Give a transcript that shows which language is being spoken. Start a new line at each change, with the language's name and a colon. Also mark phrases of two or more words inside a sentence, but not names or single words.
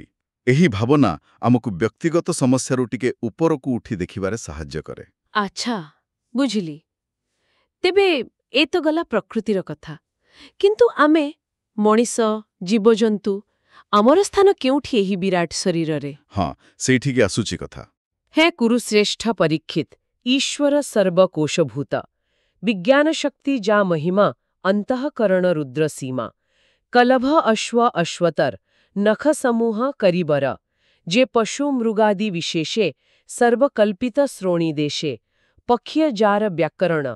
Odia: ଏହି ଭାବନା ଆମକୁ ବ୍ୟକ୍ତିଗତ ସମସ୍ୟାରୁ ଟିକେ ଉପରକୁ ଉଠି ଦେଖିବାରେ ସାହାଯ୍ୟ କରେ। ଅଚ୍ଛା, ବୁଝିଲି। ତେବେ ଏ ତ ଗଲା ପ୍ରକୃତିର କଥା, କିନ୍ତୁ ଆମେ ମଣିଷ ଜୀବଜନ୍ତୁ ଆମର ସ୍ଥାନ କେଉଁଠି ଏହି ବିରାଟ ଶରୀରରେ? ହଁ, ସେଠିକି ଆସୁଛି କଥା। ହେ କୁରୁଶ୍ରେଷ୍ଠ ପରୀକ୍ଷିତ, ଈଶ୍ୱର ସର୍ବକୋଶଭୂତ ବିଜ୍ଞାନ ଶକ୍ତି ଯା ମହିମା ଅନ୍ତଃକରଣ ରୁଦ୍ର ସୀମା କଳଭ ଅଶ୍ୱ ଅଶ୍ୱତର ନଖ ସମୂହ କରିବର ଯେ ପଶୁ ମୃଗାଦି ବିଶେଷେ ସର୍ବକଳ୍ପିତ ଶ୍ରୋଣୀ ଦେଶେ ପକ୍ଷୀ ଯାର ବ୍ୟାକରଣ